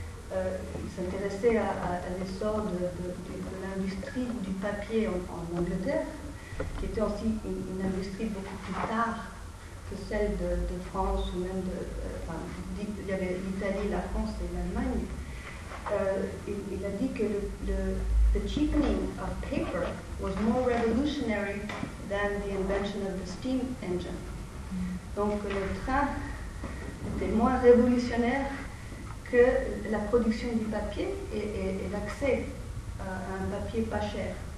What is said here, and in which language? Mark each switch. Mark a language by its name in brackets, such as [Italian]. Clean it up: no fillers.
[French] Il s'intéressait à l'essor de l'industrie du papier en Angleterre, qui était aussi une industrie beaucoup plus tard que celle de France ou même de. Il y avait l'Italie, la France et l'Allemagne. Il a dit que [English] the cheapening of paper was more revolutionary than the invention of the steam engine. [French] Donc le train était moins révolutionnaire que la production du papier et l'accès à un papier pas cher.